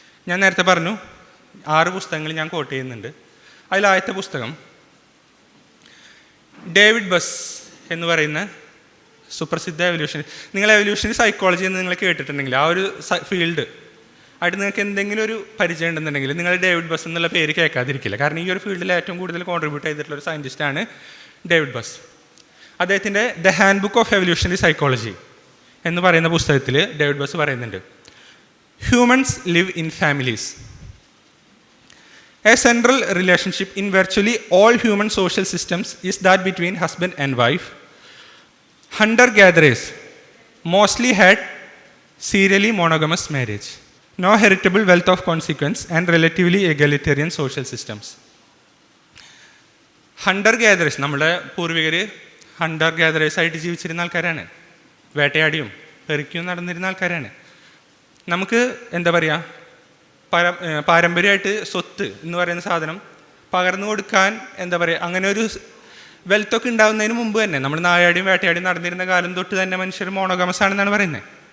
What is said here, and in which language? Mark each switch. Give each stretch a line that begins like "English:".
Malayalam: ഞാൻ നേരത്തെ പറഞ്ഞു 6 പുസ്തകങ്ങൾ ഞാൻ കോട്ട് ചെയ്യുന്നുണ്ട്. അതിലാദ്യത്തെ പുസ്തകം ഡേവിഡ് ബസ് എന്ന് പറയുന്ന സുപ്രസിദ്ധ നിങ്ങൾ എവല്യൂഷണറി സൈക്കോളജി എന്ന് നിങ്ങൾ കേട്ടിട്ടുണ്ടെങ്കിൽ ആ ഒരു ഫീൽഡ് ആയിട്ട് നിങ്ങൾക്ക് എന്തെങ്കിലും ഒരു പരിചയം ഉണ്ടെന്നുണ്ടെങ്കിൽ നിങ്ങൾ ഡേവിഡ് ബസ് എന്നുള്ള പേര് കേൾക്കാതിരിക്കില്ല. കാരണം ഈ ഒരു ഫീൽഡിൽ ഏറ്റവും കൂടുതൽ കോൺട്രിബ്യൂട്ട് ചെയ്തിട്ടുള്ള ഒരു സയൻറ്റിസ്റ്റാണ് ഡേവിഡ് ബസ്. അദ്ദേഹത്തിൻ്റെ the hand book of evolutionary psychology എന്ന് പറയുന്ന പുസ്തകത്തിൽ ഡേവിഡ് ബസ് പറയുന്നുണ്ട്,
English: Humans live in families. A central relationship in virtually all human social systems is that between husband and wife. Hunter-gatherers mostly had serially monogamous marriage, no heritable wealth of consequence, and relatively egalitarian social systems.
Malayalam: Hunter-gatherers, നമ്മുടെ പൂർവികർ Hunter-gatherers ആയിട്ട് ജീവിച്ചിരുന്ന ആൾക്കാരാണ്. വേട്ടയാടിയും പെറുക്കിയും നടന്നിരുന്ന ആൾക്കാരാണ്. നമുക്ക് എന്താ പറയുക, പാരമ്പര്യമായിട്ട് സ്വത്ത് എന്ന് പറയുന്ന സാധനം പകർന്നു കൊടുക്കാൻ എന്താ പറയുക, അങ്ങനെ ഒരു വെൽത്തൊക്കെ ഉണ്ടാകുന്നതിന് മുമ്പ് തന്നെ നമ്മൾ നായാടിയും വേട്ടയാടിയും നടന്നിരുന്ന കാലം തൊട്ട് തന്നെ മനുഷ്യർ മോണോഗമസ് ആണെന്നാണ് പറയുന്നത്.